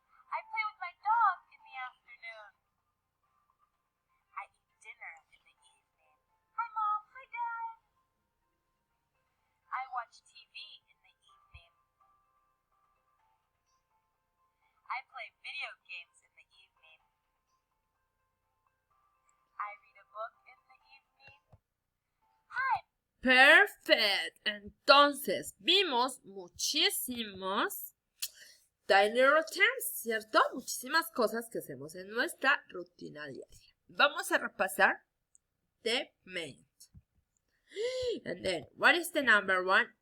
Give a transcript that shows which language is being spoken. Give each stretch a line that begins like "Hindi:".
English: I play with my dog in the afternoon. I eat dinner in the evening. Hi, Mom. Hi, Dad. I watch TV in the evening. I play video games in the evening. I read a book in the evening. Hi.
Spanish: Perfect. Entonces, vimos muchísimos
English: daily routines,
Spanish: ¿cierto? Muchísimas cosas que hacemos en nuestra rutina diaria. Vamos a repasar
English: the main. And then, what is the number one?